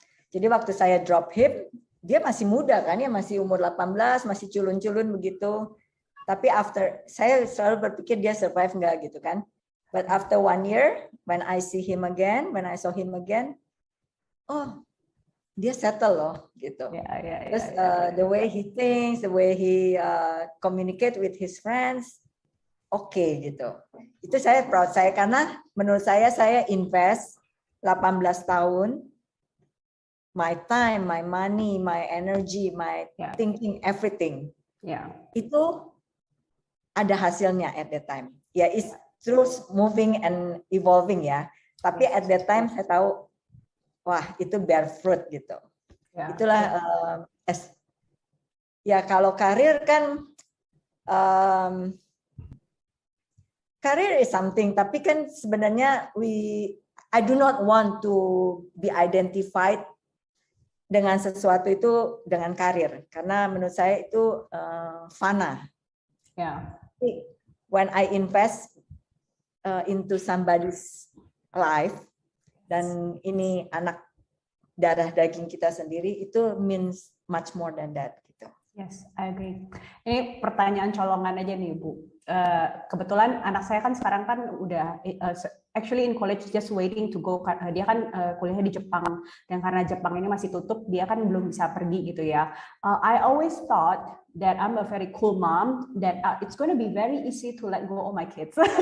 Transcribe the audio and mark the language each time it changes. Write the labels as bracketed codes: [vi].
[id] Jadi waktu saya [en] drop him, [id] dia masih muda kan ya, masih umur 18, masih culun-culun begitu. Tapi saya selalu berpikir dia survive nggak gitu kan. [en] But after 1 year, when I saw him again, oh, [id] dia settle loh gitu. [en] Terus the way he thinks, the way he communicate with his friends, oke gitu. [id] Itu saya [en] proud [id] saya karena menurut saya [en] invest 18 tahun, my time, my money, my energy, my thinking, everything. [id] Itu ada hasilnya [en] at that time. Ya, it's terus moving and evolving ya. [id] Tapi at that time saya tahu, wah itu [en] bear fruit [id] gitu. Itulah ya kalau karir kan [en] career is something, [id] tapi kan sebenarnya [en] I do not want to be identified [id] dengan sesuatu itu dengan karir, karena menurut saya itu fana. [en] When I invest into somebody's life, [id] dan ini anak darah daging kita sendiri, itu [en] means much more than that. Gitu. Yes, I agree. [id] Ini pertanyaan colongan aja nih, Bu. Kebetulan anak saya kan sekarang kan udah [en] actually in college just waiting to go. [id] Dia kan kuliahnya di Jepang, dan karena Jepang ini masih tutup, dia kan belum bisa pergi gitu ya. [en] I always thought that I'm a very cool mom, that it's going to be very easy to let go of my kids.